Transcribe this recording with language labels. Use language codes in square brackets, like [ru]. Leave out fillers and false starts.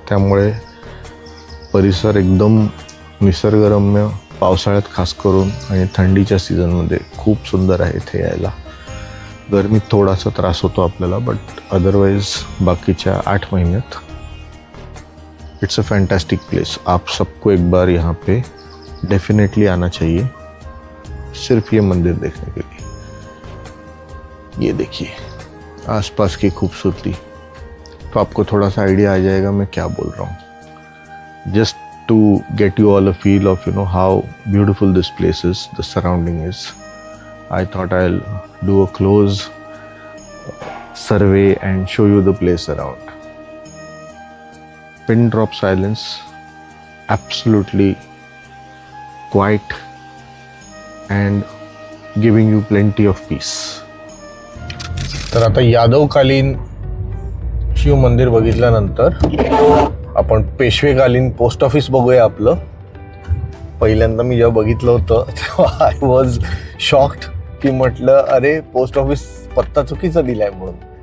[mr] त्यामुळे परिसर एकदम निसर्गरम्य, पावसाळ्यात खास करून आणि थंडीच्या सीझनमध्ये खूप सुंदर आहे इथे यायला. गरमीत थोडासा त्रास होतो आपल्याला, बट अदरवाइज बाकीच्या 8 महीन्यात [en] It's a fantastic place. [hi] आप सबको एक बार यहाँ पे डेफिनेटली आना चाहिए, सिर्फ ये मंदिर देखने के लिए. ये देखिए आसपास की खूबसूरती, तो आपको थोड़ा सा आइडिया आ जाएगा मैं क्या बोल रहा हूँ. [en] Just to get you all a feel of how beautiful this place is, the surrounding is. I thought I'll do a close survey and show you the place around. Pin drop silence, absolutely quiet and giving you plenty of peace. [mr] तर आता यादवकालीन शिव मंदिर बघितल्यानंतर आपण पेशवेकालीन post office बघूया आपलं. पहिल्यांदा मी जेव्हा बघितलं होतं तेव्हा [en] I was shocked [mr] की म्हटलं अरे पोस्ट ऑफिस पत्ता चुकीचा दिलाय म्हणून.